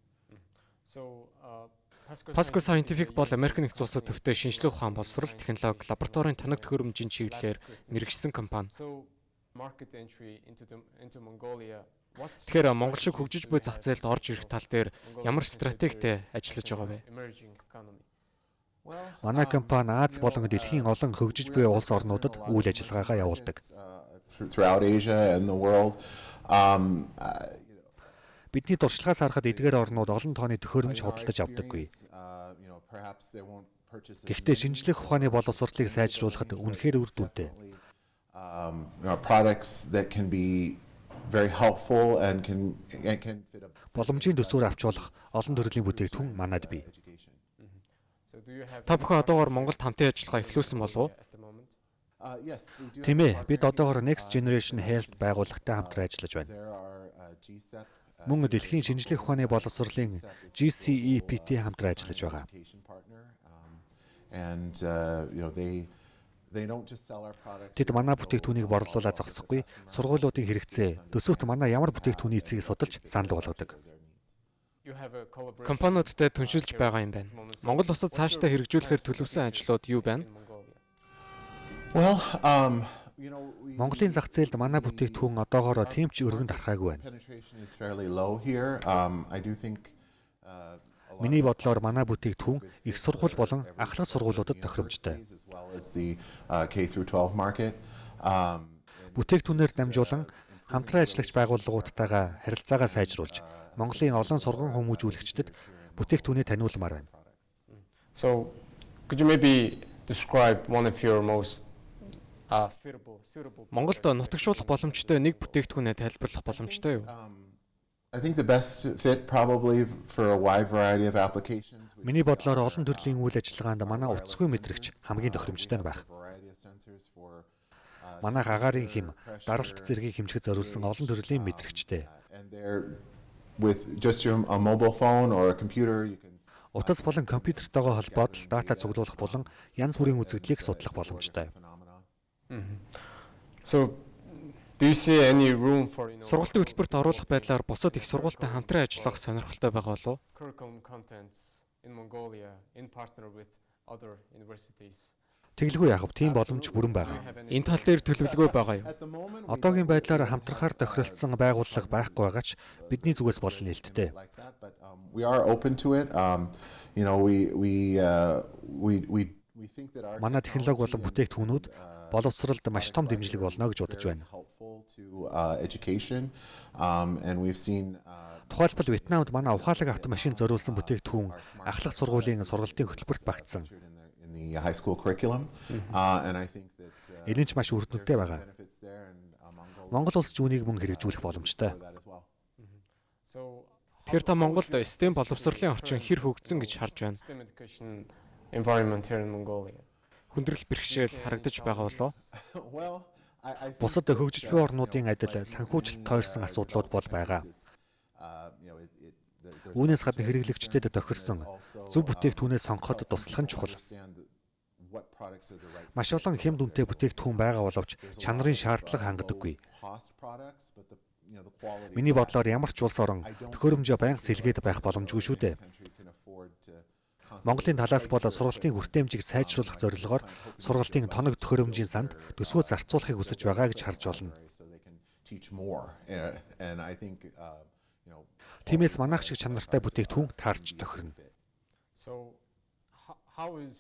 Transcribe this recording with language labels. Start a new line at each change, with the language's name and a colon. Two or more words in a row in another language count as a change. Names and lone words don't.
Mongolian: Pasco Scientific бол Америк нэгдсэн улсад төвтэй шинжлэх ухаан боловсрол, технологи, лабораторийн тоног төхөөрөмжийн чиглэлээр мэргэжсэн компани. Тэгэхээр Монгол шиг хөгжиж буй зах зээлд орж ирэх тал дээр ямар стратегитэй ажиллаж байгаа вэ? Манай компани Аз болон дэлхийн олон хөгжиж буй улс орнуудад үйл ажиллагаагаа явуулдаг.
English: Throughout Asia and the world.
Mongolian: Бидний туршлагаас харахад эдгээр орнууд олон тооны төхөөрөмж худалдаж авдаггүй. Гэхдээ шинжлэх ухааны боловсролыг сайжруулахад үнэхээр үр дүнтэй.
English: Products that can be very helpful and can fit a
Mongolian: Боломжийн төсвөр авч болох олон төрлийн бүтээгдэхүүн манайд бий. Та бүхэн одоогоор Монголд хамтын ажиллагаа эхлүүлсэн болов уу?
English: Yes, we do.
Mongolian: Тийм ээ, бид одоогоор Next Generation Health байгууллагатай хамтран ажиллаж байна.
English: There are GCEP
Mongolian: Мөн дэлхийн шинжлэх ухааны боловсролын GCEPT хамтран ажиллаж байгаа.
English: partner, and they don't just sell our products.
Mongolian: Тэд манай бүтээгдэхүүнийг борлуулаад зогсохгүй, сургуулиудын хэрэгцээ, төсөвт манай ямар бүтээгдэхүүний эцгийг судалж санал болгодог. Компаниудтай түншилж байгаа юм байна. Монгол улсад цаашдаа хэрэгжүүлэхээр төлөвсөн ажлууд юу байна?
English: Well,
Mongolian: Монголын зах зээлд манай бүтээгдэхүүн одоогоор тийм ч өргөнд харахаагүй байна.
English: penetration is fairly low here. I do think
Mongolian: Миний бодлоор манай бүтээгдэхүүн их сургууль болон ахлах сургуулиудад тохиромжтой.
English: as well as the K through 12 market.
Mongolian: Бүтээгдэхүүнээр дамжуулан хамтран ажиллагч байгууллагуудтайгаа харилцаагаа сайжруулж, Монголын олон сургууль хүмүүжүүлэгчдэд бүтээгдэхүүнээ таниулмаар байна.
English: So, could you maybe describe one of your most suitable?
Mongolian: Монголд нутагшуулах боломжтой нэг бүтээгдэхүүнээ тайлбарлах боломжтой юу?
English: I think the best fit probably for a wide variety of applications.
Mongolian: Миний бодлоор олон төрлийн үйл ажиллагаанд манай утасгүй мэдрэгч хамгийн тохиромжтой нь байх.
English: Variety of sensors for
Mongolian: Манай агаарын хэм, даралт зэргийг хэмжихэд зориулсан олон төрлийн мэдрэгчтэй.
English: and they're with just a mobile phone or a computer you can
Mongolian: Утас болон компьютертойгоо холбоод дата цуглуулах болон янз бүрийн үзэгдлийг судлах боломжтой.
English: phenomenon. So, do you see any room for
Mongolian: Сургалтын хөтөлбөрт оруулах байдлаар бусад их сургуультай хамтран ажиллах сонирхолтой байгаа болов уу?
English: curriculum contents in Mongolia in partner with other universities?
Mongolian: Тэглгүй яхав тийм боломж бүрэн байгаа. Энэ тал дээр төлөвлөгөө байгаа юу?
English: At the moment
Mongolian: Одоогийн байдлаар хамтрахаар тохиролцсон байгууллага байхгүй байгаа ч бидний зүгээс бол нээлттэй.
English: like that, but we are open to it. We think that our
Mongolian: Манай технологи болон бүтээгдэхүүнүүд боловсролд маш том дэмжлэг болно гэж бодож байна.
English: helpful to education, and we've seen
Mongolian: Тухайлбал Вьетнамд манай ухаалаг автомашин зориулсан бүтээгдэхүүн ахлах сургуулийн сургалтын хөтөлбөрт багтсан.
English: in the high school curriculum, and I think that
Mongolian: Энэ нь ч маш үр дүнтэй байгаа.
English: benefits there, and
Mongolian: Монгол Mongolia улс зүүнийг мөн хэрэгжүүлэх боломжтой.
English: do that as well. So,
Mongolian: Тэгэхээр та Монголд STEM боловсролын орчин хэр хөгжсөн гэж харж байна?
English: STEM education environment here in Mongolia.
Mongolian: Хүндрэл бэрхшээл харагдаж байгаа болов уу?
English: Well, I think
Mongolian: Бусад хөгжиж буй орнуудын адил санхүүжилт тойрсон асуудлууд бол байгаа. Үүнээс гадна хэрэглэгчдэд тохирсон зөв бүтээгдэхүүнээ сонгоход туслах нь чухал.
English: what products are the right
Mongolian: Маш олон хэм дүнтэй бүтээгдэхүүн байгаа боловч чанарын шаардлага хангадаггүй.
English: cost products, but the quality.
Mongolian: Миний бодлоор ямар ч улс орон төхөөрөмжөө байнга сэлгээд байх боломжгүй шүү дээ.
English: Country can afford to
Mongolian: Монголын талаас бол сургалтын хүртээмжийг сайжруулах зорилгоор сургалтын тоног төхөөрөмжийн санд төсвөө зарцуулахыг хүсэж байгаа гэж харж болно.
English: so they can teach more. And I think
Mongolian: Тиймээс манайх шиг чанартай бүтээгдэхүүн таарч тохирно.
English: So how is